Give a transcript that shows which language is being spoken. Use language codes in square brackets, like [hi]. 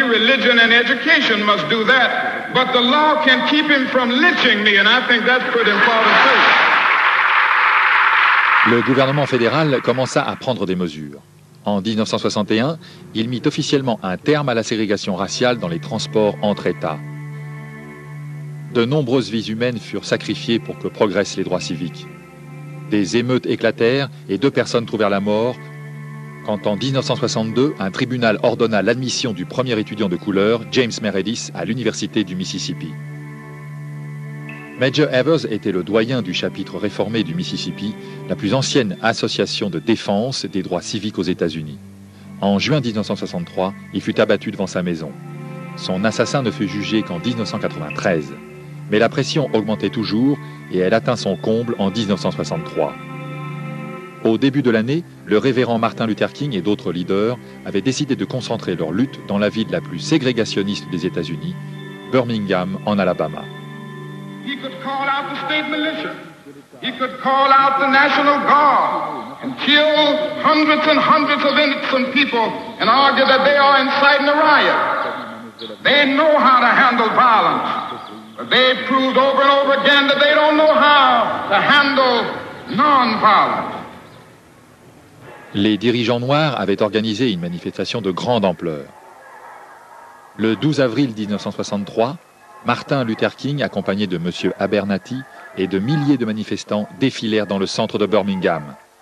[en] Religion and education must do that. But the law can keep him from lynching me, and I think that's pretty important too. [fr] Le gouvernement fédéral commença à prendre des mesures. En 1961, il mit officiellement un terme à la ségrégation raciale dans les transports entre États. De nombreuses vies humaines furent sacrifiées pour que progressent les droits civiques. Des émeutes éclatèrent et 2 personnes trouvèrent la mort quand en 1962, un tribunal ordonna l'admission du premier étudiant de couleur, James Meredith, à l'université du Mississippi. Major Evers était le doyen du chapitre réformé du Mississippi, la plus ancienne association de défense des droits civiques aux États-Unis. En juin 1963, il fut abattu devant sa maison. Son assassin ne fut jugé qu'en 1993. Mais la pression augmentait toujours et elle atteint son comble en 1963. Au début de l'année, le révérend Martin Luther King et d'autres leaders avaient décidé de concentrer leur lutte dans la ville la plus ségrégationniste des États-Unis, Birmingham, en Alabama. [en] He could call out the state militia. He could call out the National Guard and kill hundreds and hundreds of innocent people and argue that they are inciting a riot. They know how to handle violence, but they've proved over and over again that they don't know how to handle non-violence. [fr] Les dirigeants noirs avaient organisé une manifestation de grande ampleur. Le 12 avril 1963, Martin Luther King, accompagné de M. Abernathy et de milliers de manifestants, défilèrent dans le centre de Birmingham.